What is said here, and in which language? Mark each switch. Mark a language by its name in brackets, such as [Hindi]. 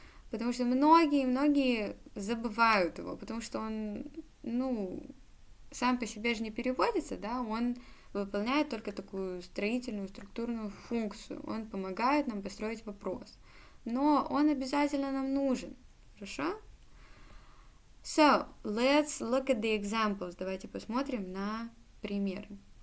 [Russian] Потому что многие забывают его, потому что он, сам по себе же не переводится, да, он выполняет только такую строительную, структурную функцию. Он помогает нам построить вопрос. Но он обязательно нам нужен. Хорошо? [English] So, let's look at the examples. [Russian] Давайте посмотрим на примеры.